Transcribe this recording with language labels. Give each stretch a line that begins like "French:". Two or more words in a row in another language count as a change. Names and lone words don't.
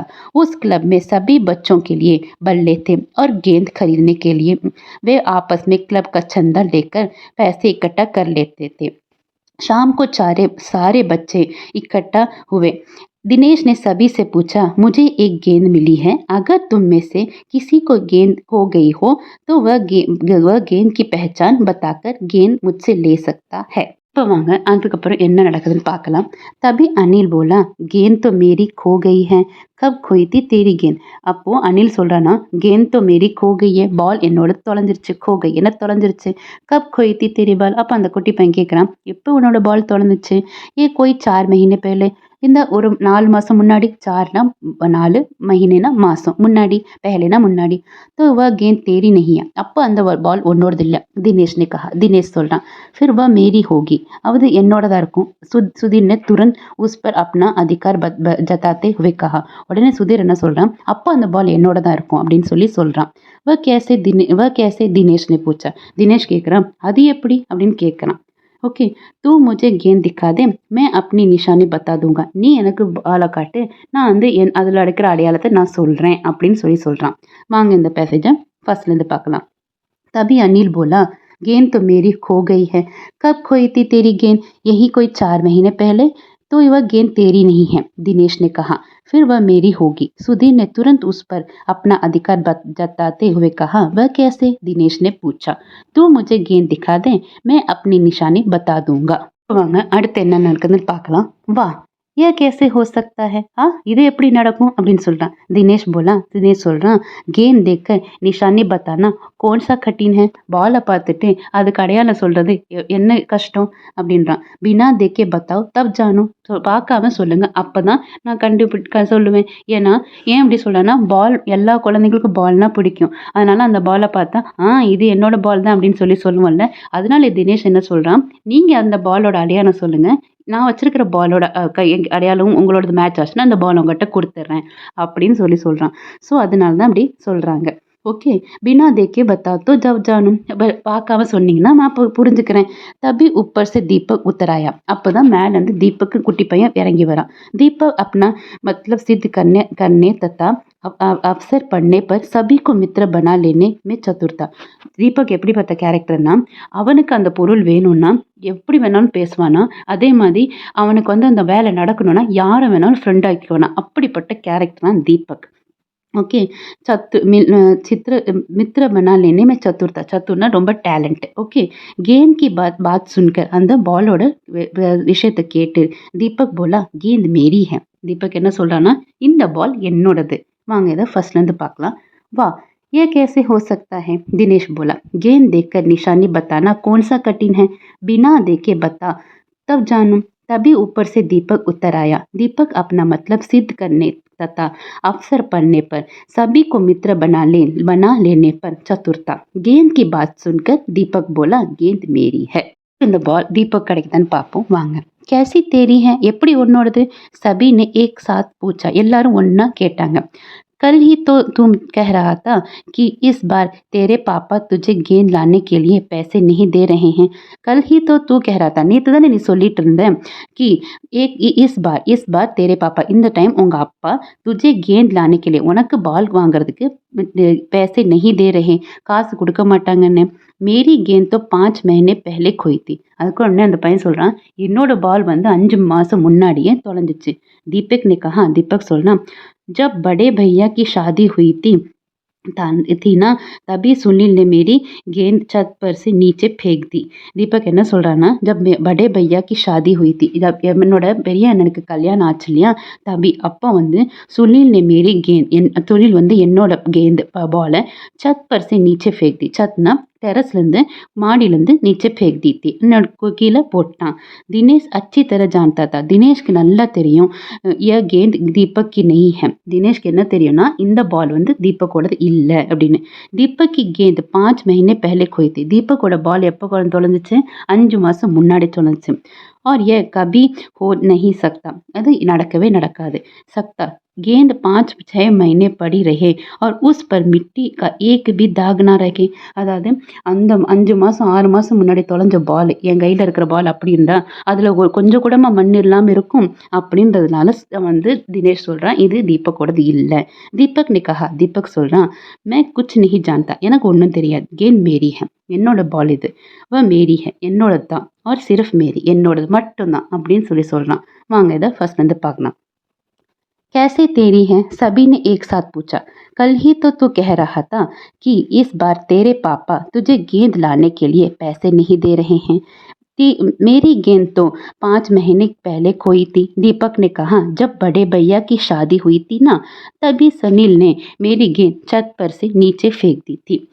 Hindi: उस क्लब में सभी बच्चों के लिए बल्ले थे और गेंद खरीदने के लिए वे आपस में क्लब का चंदा लेकर पैसे इकट्ठा कर लेते थे. शाम को सारे बच्चे इकट्ठा हुए. दिनेश ने सभी से पूछा मुझे एक गेंद मिली है. अगर तुम में से किसी को गेंद खो गई हो तो वह गेंद की पहचान बताकर गेंद मुझसे ले सकता है.
Tamil: இப்போ வாங்க அதுக்கப்புறம் என்ன நடக்குதுன்னு பார்க்கலாம்.
Hindi: तभी अनिल बोला गेंद तो मेरी खो गई है, कब खोई थी तेरी गेंद.
Tamil: அப்போது அனில் சொல்கிறான்னா
Hindi: गेंद तो मेरी खो गई है,
Tamil: பால் என்னோட தொலைஞ்சிருச்சு.
Hindi: खो गई
Tamil: என்ன தொலைஞ்சிருச்சு.
Hindi: कब खोई थी तेरी बाल.
Tamil: அப்போ அந்த குட்டி பையன் கேட்குறான் எப்போ உன்னோட பால் தொலைஞ்சிச்சு.
Hindi: ये कोई 4 महीने पहले.
Tamil: இந்த ஒரு 4 மாதம் முன்னாடி, 4னா 4, மहीनेனா மாதம், முன்னாடி पहलेனா முன்னாடி.
Hindi: तो वह गेंद तेरी नहीं है.
Tamil: அப்போ அந்த பால் உன்னோடது இல்லை. தினேஷ்
Hindi: ने कहा.
Tamil: தினேஷ் சொல்கிறான்.
Hindi: फिर वह मेरी होगी.
Tamil: அது என்னோடதாக இருக்கும்.
Hindi: सुधीर ने तुरंत उस पर अपना अधिकार जताते हुए कहा.
Tamil: உடனே சுதீர் என்ன சொல்கிறான், அப்போ அந்த பால் என்னோடதாக இருக்கும் அப்படின்னு சொல்கிறான்.
Hindi: वह कैसे दिनेश ने पूछा.
Tamil: தினேஷ் கேட்குறான், அது எப்படி அப்படின்னு கேட்குறான்.
Hindi: ஓகே, தூ முझे गेंद दिखा दे, मैं अपनी निशानी बता दूंगा.
Tamil: நீ எனக்கு பாலை காட்டு, நான் வந்து அதில் அடிக்கிற அடையாளத்தை நான் சொல்கிறேன் அப்படின்னு சொல்கிறான். வாங்க இந்த பேசேஜை ஃபர்ஸ்ட்லேருந்து பார்க்கலாம்.
Hindi: तभी अनिल बोला, गेंद तो मेरी खो गई है. कब खोई थी तेरी गेंद? यही कोई 4 महीने पहले. तो वह गेंद तेरी नहीं है, दिनेश ने कहा. फिर वह मेरी होगी. सुधीर ने तुरंत उस पर अपना अधिकार जताते हुए कहा. वह कैसे? दिनेश ने पूछा. तू मुझे गेंद दिखा दे, मैं अपनी निशानी बता दूंगा.
Tamil: வாங்க அடுத்து என்ன நடக்குதுன்னு பார்க்கலாம். வா,
Hindi: ये कैसे हो सकता है?
Tamil: இது எப்படி நடக்கும் அப்படின்னு சொல்கிறான். தினேஷ் சொல்கிறான்,
Hindi: गेंद देखकर निशानी बताना कौन सा कठिन है.
Tamil: பாலை பார்த்துட்டு அதுக்கு அடையாளம் சொல்கிறது என்ன கஷ்டம் அப்படின்றான்.
Hindi: बिना देखे बताओ तब जानो.
Tamil: பார்க்காம சொல்லுங்க, அப்போ தான் நான் சொல்லுவேன். ஏன்னா ஏன் அப்படி சொல்கிறேன்னா, பால் எல்லா குழந்தைங்களுக்கும் பால்னால் பிடிக்கும். அதனால் அந்த பாலை பார்த்தா இது என்னோட பால் தான் அப்படின்னு சொல்லுவோம்ல. அதனால தினேஷ் என்ன சொல்கிறான், நீங்கள் அந்த பாலோட அடையாளம் சொல்லுங்கள், நான் வச்சிருக்கிற பாலோட அடையாளம் உங்களோடது மேட்ச் ஆச்சுன்னா அந்த பால் உங்கள்கிட்ட கொடுத்துட்றேன் அப்படின்னு சொல்கிறான். ஸோ அதனால தான் அப்படி சொல்கிறாங்க. ஓகே,
Hindi: बिना देखे बता तो जब जानूं.
Tamil: பார்க்காம சொன்னீங்கன்னா நான் புரிஞ்சுக்கிறேன்.
Hindi: तभी ऊपर से दीपक उतर आया.
Tamil: அப்போ தான் மேலேருந்து தீபக்கு குட்டி பையன் இறங்கி வரான்.
Hindi: दीपक अपना मतलब सिद्ध करने तथा अवसर पड़ने पर सभी को मित्र बना लेने में चतुर था.
Tamil: தீபக் எப்படிப்பட்ட கேரக்டர்னா, அவனுக்கு அந்த பொருள் வேணும்னா எப்படி வேணாலும் பேசுவானா, அதே மாதிரி அவனுக்கு வந்து அந்த வேலை நடக்கணும்னா யாரை வேணாலும் ஃப்ரெண்ட் ஆக்கிக்குவானா. அப்படிப்பட்ட கேரக்டர் தான் தீபக்.
Hindi: ओके, मित्र बना लेने में चतुर था.
Tamil: चतुरना ரொம்ப டேலண்ட். ஓகே,
Hindi: गेंद की बात सुनकर
Tamil: அந்த பாலோட விஷயத்தை கேட்டு தீபக் போலா,
Hindi: गेंद मेरी है.
Tamil: தீபக் என்ன சொல்றான்னா, இந்த பால் என்னோடது. வாங்க இதை ஃபர்ஸ்ட்லேருந்து பார்க்கலாம்.
Hindi: वाह, ये कैसे हो सकता है? दिनेश बोला. गेंद देखकर निशानी बताना कौन सा कठिन है. बिना देखे बता तब जानूं. तभी ऊपर से दीपक उतर आया. दीपक अपना मतलब सिद्ध करने तथा अवसर पड़ने पर सभी को मित्र बना लेने पर चतुर था. गेंद की बात सुनकर दीपक बोला, गेंद मेरी है.
Tamil: இந்த பால் தீபக் கிடைக்குதான்னு பார்ப்போம் வாங்க.
Hindi: कैसी तेरी है,
Tamil: எப்படி உன்னோடது?
Hindi: सभी ने एक साथ पूछा.
Tamil: எல்லாரும் ஒண்ணா கேட்டாங்க.
Hindi: कल ही तो तुम कह रहा था कि इस बार तेरे पापा तुझे गेंद लाने के लिए पैसे नहीं दे रहे हैं. कल ही तो तू कह रहा था,
Tamil: நேற்று தானே நீ சொல்லிட்டு இருந்த,
Hindi: कि इस बार तेरे पापा,
Tamil: இந்த டைம் உங்க அப்பா
Hindi: तुझे गेंद लाने के लिए,
Tamil: உனக்கு பால் வாங்குறதுக்கு
Hindi: पैसे नहीं दे रहे,
Tamil: காசு கொடுக்க மாட்டாங்கன்னு.
Hindi: मेरी गेंद तो 5 महीने पहले खोई थी.
Tamil: அதுக்கு உடனே அந்த பையன் சொல்றான், என்னோட பால் வந்து 5 மாசம் முன்னாடியே தொலைஞ்சிச்சு.
Hindi: दीपक ने कहा. दीपक சொல்றான், जब बड़े भैया की शादी हुई थी ना, तभी सुनील ने मेरी गेंद छत पर से नीचे फेंक दी.
Tamil: दीपक என்ன சொல்றான்னா,
Hindi: जब बड़े भैया की शादी हुई थी,
Tamil: என்னோட பெரிய அண்ணனுக்கு கல்யாணம் ஆச்சு இல்லையா, தபி அப்போ வந்து சுனில்
Hindi: ने मेरी गेंद,
Tamil: சுனில் வந்து என்னோட गेंद பாலை
Hindi: छत पर से नीचे फेंक दी. छतனா
Tamil: टेरेसலேருந்து மாடியிலேருந்து
Hindi: नीचे फेंक दी थी,
Tamil: என்னோட கீழே போட்டான்.
Hindi: दिनेश अच्छी तरह जानता था.
Tamil: தினேஷ்க்கு நல்லா தெரியும்,
Hindi: यह गेंद दीपक की नहीं है.
Tamil: தினேஷ்க்கு என்ன தெரியும்னா, இந்த பால் வந்து தீபக்கோடது இல்லை அப்படின்னு.
Hindi: दीपक की गेंद 5 महीने पहले खोई थी.
Tamil: தீபக்கோட பால் எப்போ தொலைஞ்சிச்சு? 5 மாதம் முன்னாடி தொலைஞ்சிச்சு.
Hindi: और यह कभी हो नहीं सकता.
Tamil: அது நடக்கவே நடக்காது.
Hindi: सकता, गेंद 5-6 महीने पड़ी रहे और उस पर मिट्टी का एक भी दाग ना रहे.
Tamil: அதாவது அந்த 5 மாதம் 6 மாதம் முன்னாடி தொலைஞ்ச பால், என் கையில் இருக்கிற பால் அப்படி இருந்தால் அதில் கொஞ்சம் கூடமா மண் இல்லாமல் இருக்கும் அப்படின்றதுனால வந்து தினேஷ் சொல்கிறான், இது தீபக்கோடது இல்லை.
Hindi: தீபக் ने कहा.
Tamil: தீபக் சொல்கிறான்,
Hindi: मैं कुछ नहीं जानता,
Tamil: எனக்கு ஒன்றும் தெரியாது.
Hindi: गेंद मेरी है,
Tamil: என்னோட பால் இது.
Hindi: वह मेरी है,
Tamil: என்னோடது தான்.
Hindi: और सिर्फ मेरी,
Tamil: என்னோடது மட்டும்தான் அப்படின்னு சொல்கிறான். வாங்க இதை ஃபர்ஸ்ட்லேருந்து பார்க்கலாம்.
Hindi: कैसे तेरी है, सभी ने एक साथ पूछा. कल ही तो तू कह रहा था कि इस बार तेरे पापा तुझे गेंद लाने के लिए पैसे नहीं दे रहे हैं. मेरी गेंद तो 5 महीने पहले खोई थी. दीपक ने कहा. जब बड़े भैया की शादी हुई थी ना, तभी सुनील ने मेरी गेंद छत पर से नीचे फेंक दी थी.